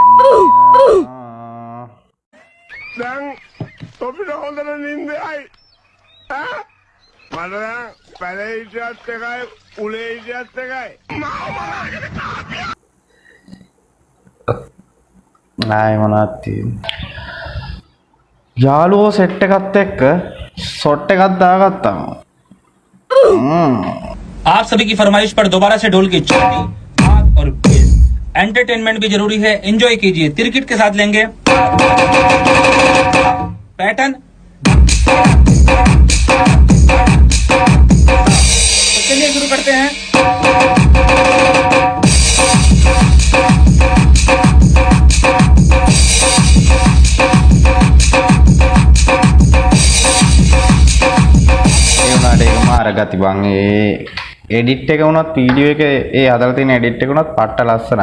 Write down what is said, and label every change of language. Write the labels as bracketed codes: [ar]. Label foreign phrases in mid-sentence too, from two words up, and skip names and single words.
[si] දැන් අපිට හොඳට නින්දයි මට දැන් පැලේ හිටියත් එකයි උලේ හිටියත් එකයි නෑ මොනවද තියෙන්නේ යාළුවෝ සෙට් එකත් එක්ක ෂොට් එකක් දාගත්තා [hi] आप सभी की फरमाइश पर दोबारा से ढोल की चोटी हाथ और पेट एंटरटेनमेंट भी जरूरी है एंजॉय कीजिए तिरकिट के साथ लेंगे पैटर्न तो चलिए शुरू करते हैं [si] ගති බං ඒ එඩිට් එක වුණත් වීඩියෝ එක ඒ හදලා තියෙන එඩිට් එක වුණත් පට්ට ලස්සනයි.